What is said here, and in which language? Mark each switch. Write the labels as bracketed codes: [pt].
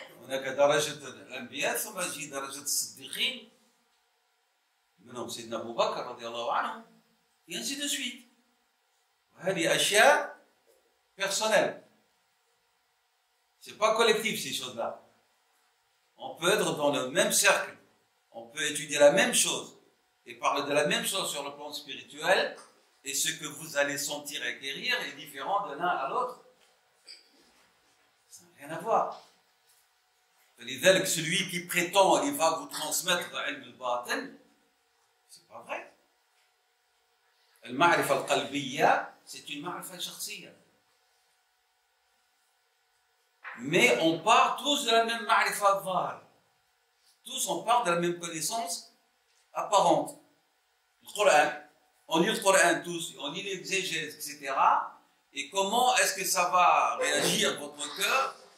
[ar] هناك درجة الأنبياء ثم تجي درجة الصديقين منهم سيدنا أبو بكر رضي الله عنه [fr] et ainsi de suite. [ar] هذه أشياء [fr] personnelle. C'est pas collectif ces choses-là. On peut être dans le même cercle, on peut étudier la même chose et parler de la même chose sur le plan spirituel, et ce que vous allez sentir et acquérir est différent de l'un à l'autre. Ça n'a rien à voir. [ar] لذلك [fr] celui qui prétend il va vous transmettre l'ilm al-batin, c'est pas vrai. [ar] المعرفة القلبية [fr] c'est une [ar] معرفة شخصية. [fr] Mais on part tous de la même [ar] معرفة الظاهر. [fr] Tous on part de la même connaissance apparente. Le Coran, on lit le Coran tous, on lit l'exégèse, etc. Et comment est-ce que ça va réagir votre cœur?